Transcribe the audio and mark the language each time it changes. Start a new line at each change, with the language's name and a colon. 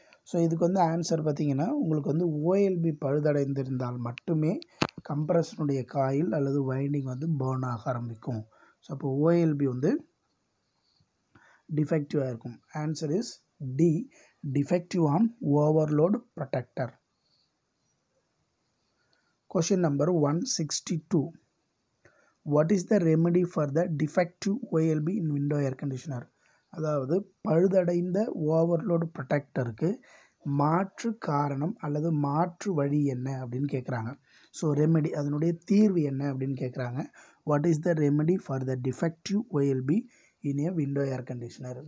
Tamil: So இதுக்கு வந்து answer பார்த்திங்கன்னா உங்களுக்கு வந்து ஓஎல்பி பழுதடைந்திருந்தால் மட்டுமே கம்ப்ரஸனுடைய காயில் அல்லது வைண்டிங் வந்து பேர்ன் ஆக ஆரம்பிக்கும். ஸோ அப்போ ஓஎல்பி வந்து டிஃபெக்டிவாக இருக்கும்.
English: Answer is D, defective on overload protector. Question number 162. What is the remedy for the defective OLB in window air conditioner?
Tamil: அதாவது பழுதடைந்த ஓவர்லோடு ப்ரொடெக்டருக்கு மாற்று காரணம் அல்லது மாற்று வழி என்ன அப்படின்னு கேட்குறாங்க. ஸோ ரெமெடி, அதனுடைய தீர்வு என்ன அப்படின்னு கேட்குறாங்க.
English: What is the remedy for the defective OLB in a window air conditioner?